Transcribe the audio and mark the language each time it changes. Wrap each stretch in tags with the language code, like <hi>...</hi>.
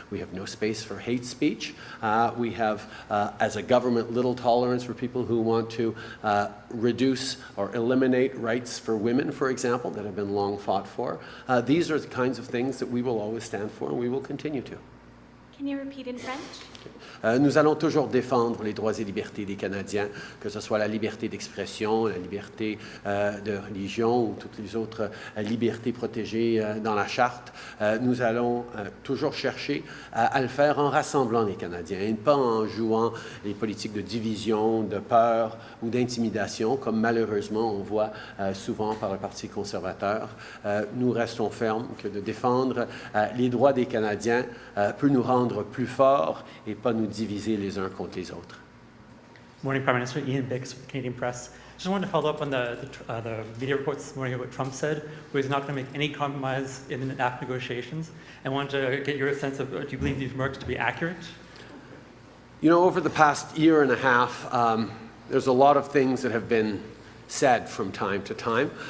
<en>We have no space for hate speech. We have, as a government, little tolerance for people who want to reduce or eliminate rights for women, for example, that have been long fought for. These are the kinds of things that we will always stand for, and we will continue to. Can you repeat in French?</en> <fr>Nous allons toujours défendre les droits et libertés des Canadiens, que ce soit la liberté d'expression, la liberté de religion ou toutes les autres libertés protégées dans la Charte. Nous allons toujours chercher à le faire en rassemblant les Canadiens et pas en jouant les politiques de division, de peur ou d'intimidation, comme malheureusement on voit souvent par le Parti conservateur. Nous restons fermes que de défendre les droits des Canadiens peut nous rendre plus forts et pas nous diviser les uns contre les autres.</fr> <en>Morning, Prime Minister. Ian Bix with the Canadian Press. Just wanted to follow up on the media reports this morning of what Trump said, where he's not going to make any compromise in the NAFTA negotiations. And wanted to get your sense of, do you believe these remarks to be accurate? You know, over the past year and a half, there's a lot of things that have been said from time to time.</en>